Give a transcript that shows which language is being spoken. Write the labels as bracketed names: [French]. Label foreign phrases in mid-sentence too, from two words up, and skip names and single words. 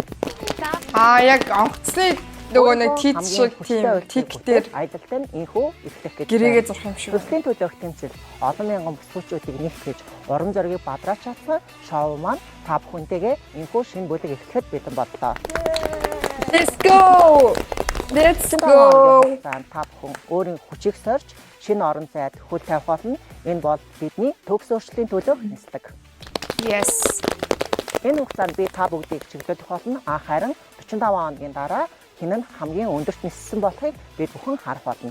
[Mongolian] Яг онгоцны нөгөө нэг тийц шиг тийм тик дээр аялалтай нь инхүү эхлэх гэж гэрээгээ зурх юм шиг. Төслийн төлөөх тэмцэл олон мянган бүсгүүчүүдийг нэгтгэж уран зургийг бадраач чадсан шоу маань та бүхэнтэйгээ инхүү шинэ бүлэг эхлэхэд бэлэн боллоо. [English] Let's go. Let's go. [Mongolian] Та бүхэн өөрийн хүчийг сорж шинэ орон зайд хөл тавих болно. Энэ бол бидний төгс өөрчлөлийн төлөөх нислэг. Yes. Энэ хугацаанд би та бүгдийг чиглүүлэх болно. Харин 45 хоногийн дараа хэн нь хамгийн өндөрт ниссэн болохыг бид бүхэн харах болно.